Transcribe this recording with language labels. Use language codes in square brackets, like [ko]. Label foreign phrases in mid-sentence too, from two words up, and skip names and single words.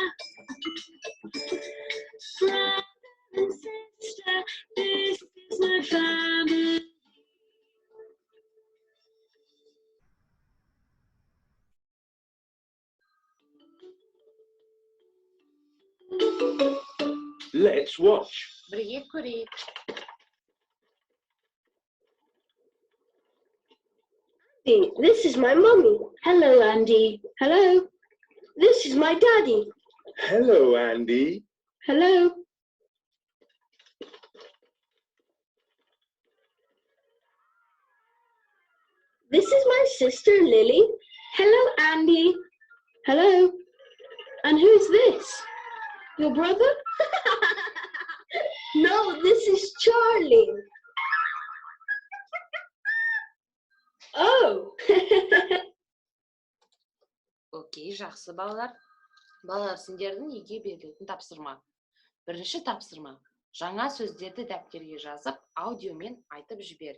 [en] Brother and sister, this is my family. Let's watch. [kk] Бірге көрейік. [en] This is my mommy. Hello, Andy. Hello. This is my daddy. Hello, Andy. Hello. This is my sister Lily. Hello, Andy. Hello. And who's this? Your brother? No, this is Charlie. Oh. [kk] Окей, жақсы балалар. Балалар, сендердің үйге берілетін тапсырма. Бірінші тапсырма. Жаңа сөздерді дәптерге жазып, аудиомен айтып жібер.